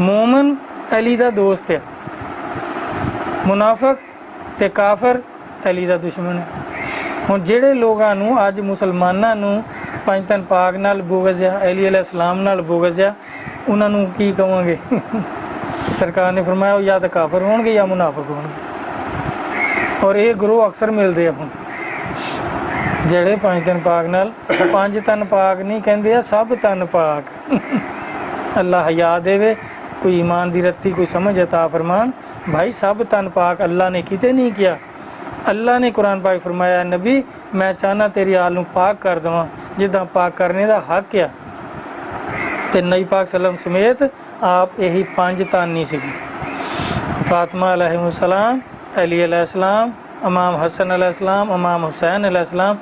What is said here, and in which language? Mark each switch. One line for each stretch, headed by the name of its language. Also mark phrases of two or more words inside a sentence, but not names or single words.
Punjabi: ਮੋਮਨ ਅਲੀ ਦਾ ਦੋਸਤ ਹੈ, ਮੁਨਾਫ਼ਿਕ ਤੇ ਕਾਫ਼ਰ ਅਲੀ ਦਾ ਦੁਸ਼ਮਣ ਹੈ। ਹੁਣ ਜਿਹੜੇ ਲੋਕਾਂ ਨੂੰ ਅੱਜ ਮੁਸਲਮਾਨਾਂ ਨੂੰ ਪੰਜਤਨ ਪਾਕ ਨਾਲ ਬੁਗ਼ਜ਼ ਆ, ਅਲੀ
Arabic: عليه السلام
Punjabi: ਨਾਲ ਬੁਗ਼ਜ਼ ਆ, ਉਨ੍ਹਾਂ ਨੂੰ ਕੀ ਕਹਾਂਗੇ? ਸਰਕਾਰ ਨੇ ਫ਼ਰਮਾਇਆ ਯਾ ਤੋ ਕਾਫ਼ਰ ਹੋਣਗੇ ਯਾ ਮੁਨਾਫ਼ਿਕ ਹੋਣਗੇ। ਔਰ ਯੇ ਗਰੋਹ ਅਕਸਰ ਮਿਲਦੇ ਆ। हुण ਜਿਹੜੇ ਪੰਜ ਤਨ ਪਾਕ ਨਾਲ, ਪੰਜ ਤਨ ਪਾਕ ਨਹੀਂ ਕਹਿੰਦੇ ਆ, ਸਭ ਤਨ ਪਾਕ। ਅੱਲਾ ਹਯਾ ਦੇਵੇ, ਕੋਈ ਈਮਾਨ ਦੀ ਰੱਤੀ ਕੋਈ ਸਮਝ ਅਤਾ ਫਰਮਾਨ। ਭਾਈ ਸਭ ਤਨ ਪਾਕ ਅੱਲਾਹ ਨੇ ਕਿਤੇ ਨਹੀਂ ਕੀਆ। ਅੱਲਾਹ ਨੇ ਕੁਰਾਨ ਪਾਕ ਫ਼ਰਮਾਇਆ ਨਬੀ ਮੈਂ ਚਾਹਨਾ ਤੇਰੀ ਆਲ ਨੂੰ ਪਾਕ ਕਰ ਦੇਵਾਂ ਜਿੱਦਾਂ ਪਾਕ ਕਰਨੇ ਦਾ ਹੱਕ ਆ। ਤੇ ਨਬੀ ਪਾਕ ਸੱਲਮ ਸਮੇਤ ਆਪ ਯਹੀ ਪੰਜ ਤਾਨੀ ਸੀਗੀ, ਫ਼ਾਤਿਮਾ ਅਲੈਹਿੱਸਲਾਮ, ਅਲੀ ਅਲੈਹਿੱਸਲਾਮ, ਇਮਾਮ ਹਸਨ ਅਲੈਹਿੱਸਲਾਮ, ਇਮਾਮ ਹੁਸੈਨ ਅਲੈਹਿੱਸਲਾਮ।